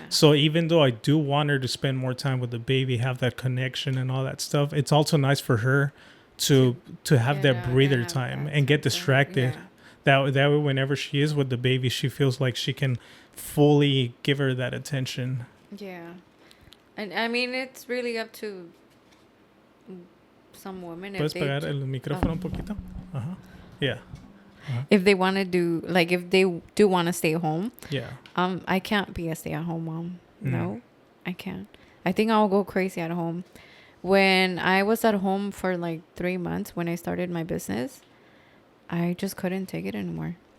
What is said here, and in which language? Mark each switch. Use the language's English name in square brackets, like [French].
[English] So even though I do want her to spend more time with the baby, have that connection and all that stuff, it's also nice for her to have that breather time and get distracted. Yeah. That way, whenever she is with the baby, she feels like she can fully give her that attention. Yeah. And I mean, it's really up to some women. [Spanish] ¿Puedes pegar el micrófono un poquito? Ajá. [English] Yeah. if they want to do, like, if they do want to stay home. Yeah. I can't be a stay-at-home mom. No, I can't. I think I'll go crazy at home. When I was at home for like 3 months when I started my business, I just couldn't take it anymore.